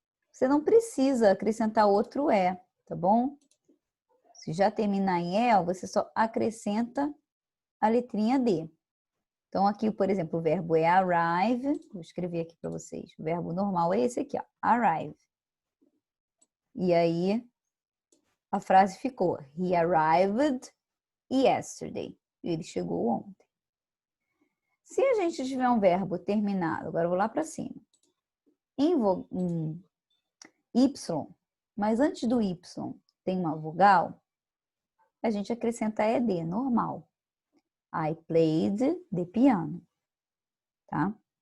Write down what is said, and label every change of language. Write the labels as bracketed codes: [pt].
[pt] Você não precisa acrescentar outro E, tá bom? Se já terminar em E, você só acrescenta a letrinha D. Então, aqui, por exemplo, o verbo é arrive. Vou escrever aqui para vocês. O verbo normal é esse aqui, ó, arrive. E aí, a frase ficou: [en] He arrived yesterday. [pt] Ele chegou ontem. Se a gente tiver um verbo terminado, agora eu vou lá para cima, em Y, mas antes do Y tem uma vogal, a gente acrescenta ED, normal. [en] I played the piano, tá?